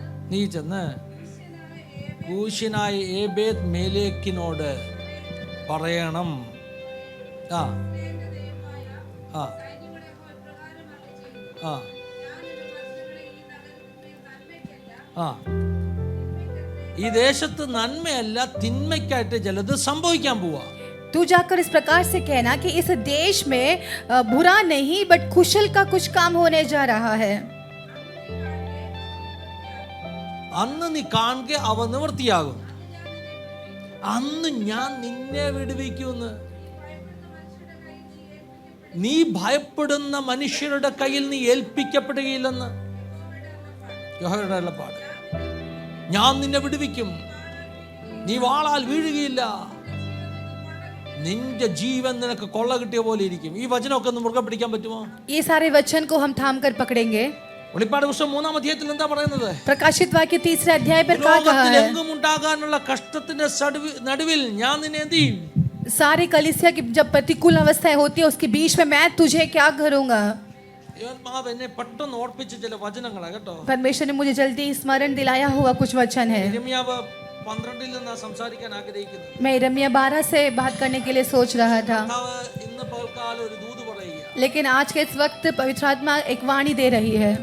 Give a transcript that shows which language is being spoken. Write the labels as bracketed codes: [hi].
[ml] നീ ചെന്ന് കൂശനായ ഏബേദ് മേലേക്കിനോട് പറയണം, ആ ആ ആ ആ ഈ ദേശത്ത് നന്മയല്ല തിന്മയ്ക്കായിട്ട് ചിലത് സംഭവിക്കാൻ പോവാ. [hi] तू जाकर इस प्रकार से कहना कि इस देश में बुरा नहीं बट कुशल का कुछ काम होने जा रहा है. [ml] അന്ന് നീ കാണുക അവ നിവൃത്തിയാകും. അന്ന് ഞാൻ നിന്നെ വിടുവിക്കുമെന്ന്. നീ ഭയപ്പെടുന്ന മനുഷ്യരുടെ കയ്യിൽ നീ ഏൽപ്പിക്കപ്പെടുകയില്ലെന്ന് യഹോവയുടെ അരുളപ്പാട്. ഞാൻ നിന്നെ വിടുവിക്കും, നീ വാളാൽ വീഴുകയില്ല, നിന്റെ ജീവൻ നിനക്ക് കൊള്ള കിട്ടിയ പോലെ ഇരിക്കും. ഈ വചനമൊക്കെ ഒന്ന് മുറുകെ പിടിക്കാൻ പറ്റുമോ? [hi] ये सारे वचन को हम थाम कर पकड़ेंगे. [ml] വെളിപ്പാട് പുസ്തകം 3-ാം അധ്യായത്തിൽ എന്താ പറയുന്നത്? [hi] प्रकाशित वाक्य 3 अध्याय पर क्या कहा है? [ml] ലോകത്തിലെങ്ങും ഉണ്ടാകാനുള്ള കഷ്ടത്തിന്റെ നടുവിൽ ഞാൻ നിന്നെ എന്ത് ചെയ്യും? [hi] सारी कलीसिया की जब प्रतिकूल अवस्थाएं होती है उसके बीच में मैं तुझे क्या करूंगा? [ml] എന്നെ പെട്ടെന്ന് ഓർപ്പിച്ച ചില വചനങ്ങളാ കേട്ടോ. [hi] परमेश्वर ने मुझे जल्दी स्मरण दिलाया हुआ कुछ वचन है. [ml] യിരെമ്യാവ് 12-ൽ നിന്ന് സംസാരിക്കാൻ ആഗ്രഹിക്കുന്നു. [hi] मैं इरम्या 12 से बात करने के लिए सोच रहा था, [ml] ഇന്ന് പകൽക്കാലം ഒരു ദൂത് പറയുക. [hi] लेकिन आज के इस वक्त पवित्र आत्मा एक वाणी दे रही है.